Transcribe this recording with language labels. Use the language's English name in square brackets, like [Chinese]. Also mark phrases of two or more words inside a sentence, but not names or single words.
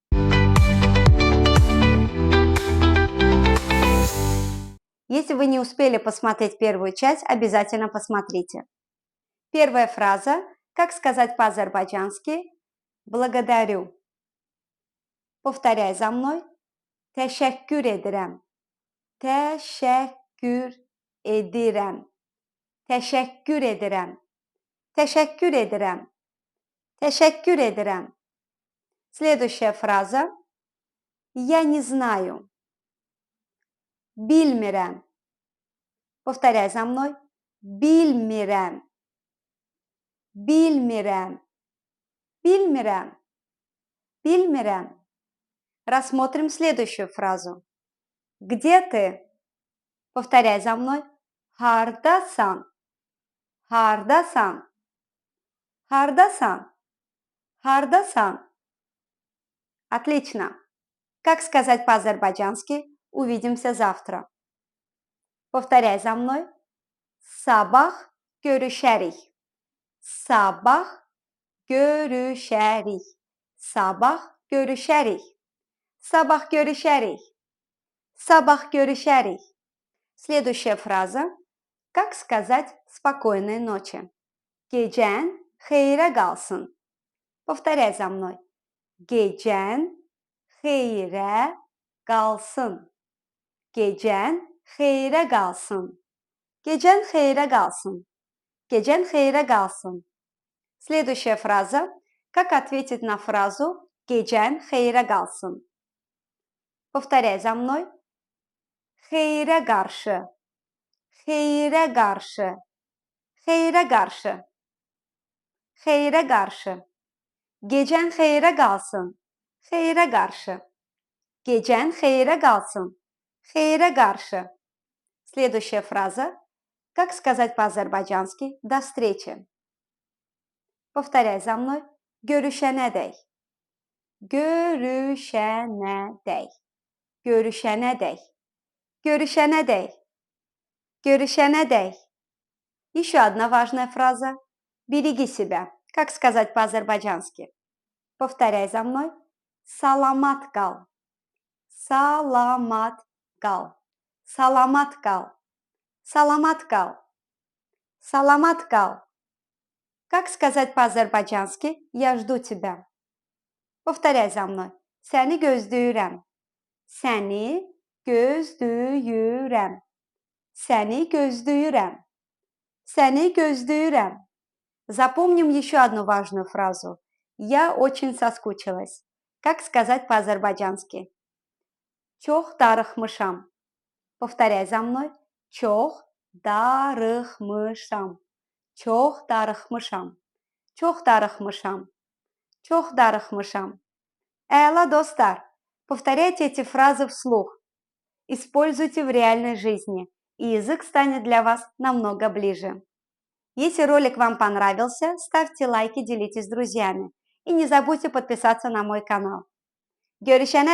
[Russian] Если вы не успели посмотреть первую часть, обязательно посмотрите. Первая фраза, как сказать по-азербайджански «благодарю». Повторяй за мной. [Azerbaijani] Teşekkür ederim. Teşekkür ederim. Teşekkür ederim. Teşekkür ederim. Teşekkür ederim. [Russian] Следующая фраза. Я не знаю. Bilmirəm. Повторяй за мной. [Azerbaijani] Bilmirəm. Bilmirəm. Bilmirəm. Bilmirəm. [Russian] Рассмотрим следующую фразу. Где ты? Повторяй за мной. [Azerbaijani] Hardasan. Hardasan. Hardasan. Hardasan. [Russian] Отлично. Как сказать по-азербайджански «увидимся завтра»? Повторяй за мной. [Azerbaijani] Sabah görüşərik. Sabah görüşərik. Sabah görüşərik. Sabah görüşərik. Sabah görüşərik. [Russian] Следующая фраза. Как сказать «спокойной ночи»? [Azerbaijani] Gecən xeyrə qalsın. [Russian] Повторяй за мной. [Azerbaijani] Gecən xeyrə qalsın. Gecən xeyrə qalsın. Gecən xeyrə qalsın. Gecən xeyrə qalsın. [Russian] Следующая фраза. Как ответить на фразу [Azerbaijani] «Gecən xeyrə qalsın»? [Russian] Повторяй за мной. [Azerbaijani] Xeyrə qarşı. Xeyrə qarşı. Xeyrə qarşı. Xeyrə qarşı. Gecən xeyrə qalsın. Xeyrə qarşı. Gecən xeyrə qalsın. Xeyrə qarşı. [Russian] Следующая фраза. Как сказать по-азербайджански «до встречи»? Повторяй за мной. [Azerbaijani] Görüşənədək. Görüşənədək. Görüşənədək. Görüşənədək. Görüşənədək. [Russian] Еще одна важная фраза. Береги себя. Как сказать по-азербайджански? Повторяй за мной. [Azerbaijani] Salamat qal. Salamat qal. Salamat qal. Salamat qal. Salamat qal. [Russian] Как сказать по-азербайджански «я жду тебя»? Повторяй за мной. [Azerbaijani] Səni gözləyirəm. Səni gözləyirəm. Səni gözləyirəm. Səni gözləyirəm. [Russian] Запомним еще одну важную фразу. Я очень соскучилась. Как сказать по-азербайджански? [Azerbaijani] Çox darıxmışam. [Russian] Повторяй за мной. [Azerbaijani] Çox darıxmışam. Çox darıxmışam. Çox darıxmışam. Çox darıxmışam. Əla, dostlar. [Russian] Повторяйте эти фразы вслух. Используйте в реальной жизни, и язык станет для вас намного ближе. Если ролик вам понравился, ставьте лайки, делитесь с друзьями. И не забудьте подписаться на мой канал.